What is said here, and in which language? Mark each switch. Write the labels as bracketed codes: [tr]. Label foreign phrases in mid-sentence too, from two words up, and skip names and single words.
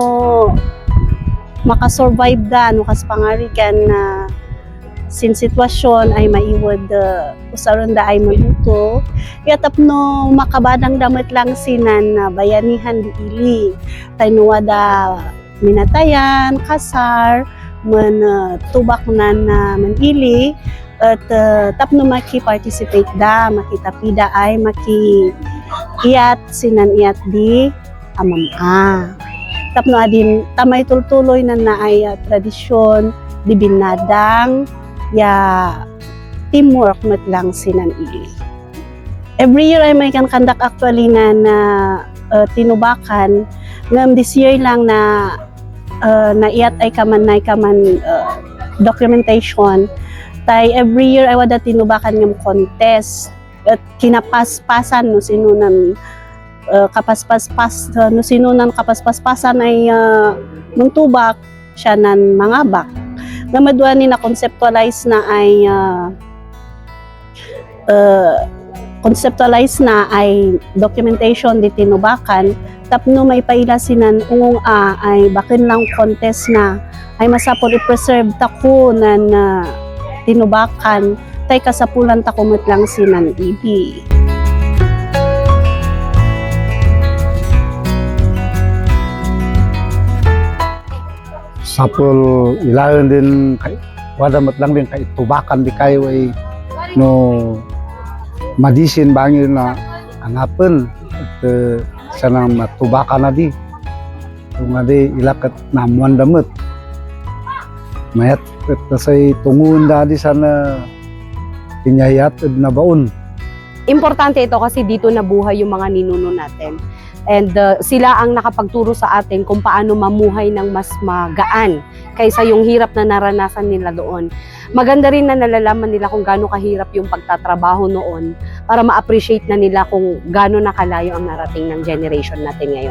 [kne] makasurvive da no kas pangarigan na sin sitwasyon ay maiwad usaron da ay maluto etapno makabadang damit lang sinan bayanihan di ili taynuwa da minatayan kasar man tubak nan manili at tapno maki-participate da, makitapida ay maki-iyat sinan iyat di amama. Tapno adin tamay tultuloy na ay tradisyon di binadang ya teamwork met lang sinan ili. [en] Every year [kne] ay may kandak actually na tinubakan ngam [en] this year [kne] lang na iyat ay kaman documentation. Tay [en] every year [kne] ay wada tinubakan ng contest at kinapaspasan no sino nan kapaspasan ay muntubak siya nan mga bak namadwa ni na conceptualize na ay documentation di tinubakan tapno may paila sinan ungong ay bakin lang contest na ay masapol i-preserve tako nan tinubakan tay kasapulan takumot lang sinan ibi. Sapul ilayon din kay wadamat lang din kay tubakan di kayo ay no madisin bangin na angapen at sanang matubakan na di kung adi ilakat namuan damit mayat at say tungun dadi sana pinyayat at nabaon. [tl] Importante ito kasi dito nabuhay yung mga ninuno natin. And sila ang nakapagturo sa atin kung paano mamuhay ng mas magaan kaysa yung hirap na naranasan nila doon. Maganda rin na nalalaman nila kung gaano kahirap yung pagtatrabaho noon para ma-appreciate na nila kung gaano nakalayo ang narating ng generation natin ngayon.